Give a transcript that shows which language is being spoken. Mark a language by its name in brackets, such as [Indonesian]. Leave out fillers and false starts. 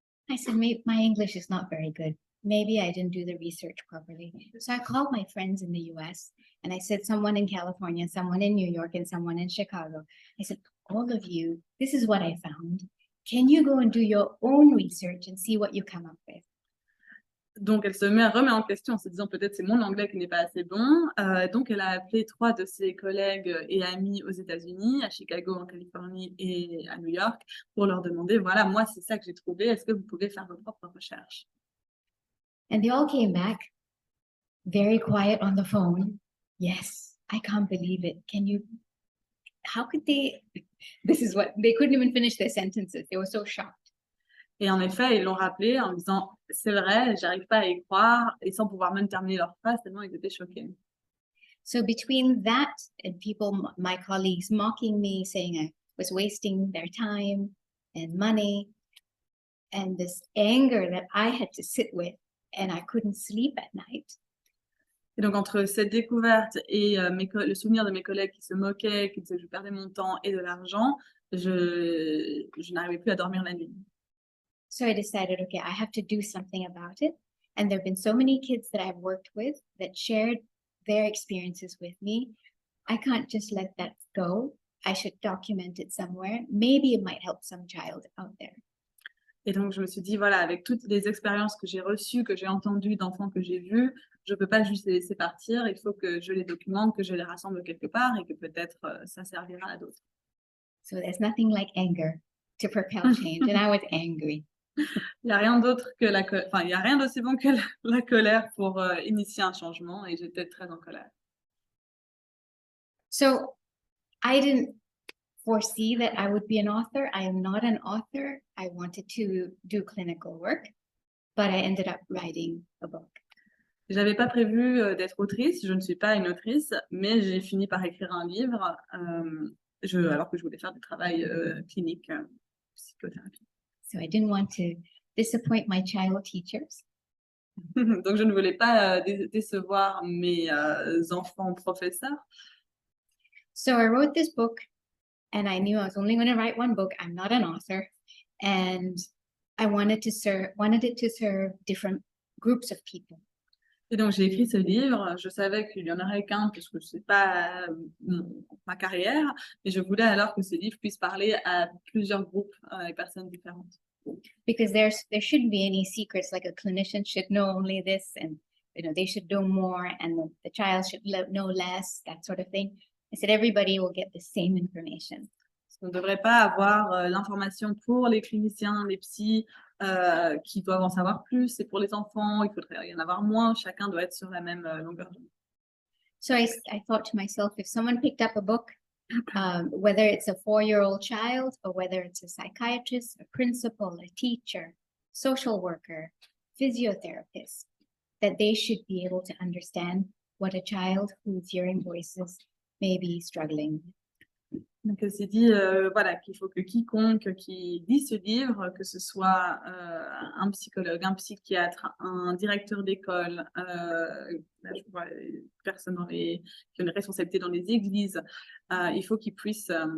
[English] I said, my English is not very good. Maybe I didn't do the research properly. So I called my friends in the US and I said, someone in California, someone in New York, and someone in Chicago. I said, all of you, this is what I found. Can you go and do your own research and see what you come up with? [French] Donc, elle se remet en question en se disant peut-être c'est mon anglais qui n'est pas assez bon. Donc, elle a appelé 3 de ses collègues et amis aux États-Unis, à Chicago, en Californie et à New York, pour leur demander, voilà, moi, c'est ça que j'ai trouvé. Est-ce que vous pouvez faire vos propres recherches? [English] And they all came back very quiet on the phone. Yes, I can't believe it. How could they, they couldn't even finish their sentences. They were so shocked. [French] Et en effet, ils l'ont rappelé en disant, c'est vrai, j'arrive pas à y croire, et sans pouvoir même terminer leur phrase, tellement ils étaient choqués. [English] So between that and people, my colleagues mocking me, saying I was wasting their time and money, and this anger that I had to sit with, and I couldn't sleep at night. [French] Et donc, entre cette découverte et le souvenir de mes collègues qui se moquaient, qui disaient que je perdais mon temps et de l'argent, je n'arrivais plus à dormir la nuit. [English] So I decided, okay, I have to do something about it. And there have been so many kids that I've worked with that shared their experiences with me. I can't just let that go. I should document it somewhere. Maybe it might help some child out there. [French] Et donc, je me suis dit, voilà, avec toutes les expériences que j'ai reçues, que j'ai entendues, d'enfants que j'ai vus, je ne peux pas juste les laisser partir. Il faut que je les documente, que je les rassemble quelque part et que peut-être ça servira à d'autres. [English] So there's nothing like anger to propel change. And I was angry. [French] Il y a rien d'autre que enfin, il y a rien d'aussi bon que la colère pour initier un changement et j'étais très en colère. [English] So I didn't foresee that I would be an author. I am not an author. I wanted to do clinical work, but I ended up writing a book. [French] J'avais pas prévu d'être autrice, je ne suis pas une autrice, mais j'ai fini par écrire un livre alors que je voulais faire du travail clinique, psychothérapie. [English] So I didn't want to disappoint my child teachers. [French] Donc je ne voulais pas décevoir mes enfants professeurs. [English] So I wrote this book and I knew I was only going to write one book. I'm not an author. And I wanted it to serve different groups of people. [French] Et donc j'ai écrit ce livre, je savais qu'il y en aurait qu'un puisque c'est pas ma carrière, mais je voulais alors que ce livre puisse parler à plusieurs groupes et personnes différentes. [English] Because there shouldn't be any secrets, like a clinician should know only this and they should know more and the child should know less, that sort of thing. I said everybody will get the same information. [French] On ne devrait pas avoir l'information pour les cliniciens, les psys qui doivent en savoir plus, et pour les enfants, il faudrait y en avoir moins. Chacun doit être sur la même longueur d'onde. [English] So I thought to myself, if someone picked up a book, whether it's a 4-year-old child or whether it's a psychiatrist, a principal, a teacher, social worker, physiotherapist, that they should be able to understand what a child who's hearing voices may be struggling with. [French] Donc, elle s'est dit voilà, qu'il faut que quiconque qui lit ce livre, que ce soit un psychologue, un psychiatre, un directeur d'école, là, je vois personnes qui ont une responsabilité dans les églises, il faut qu'ils puissent.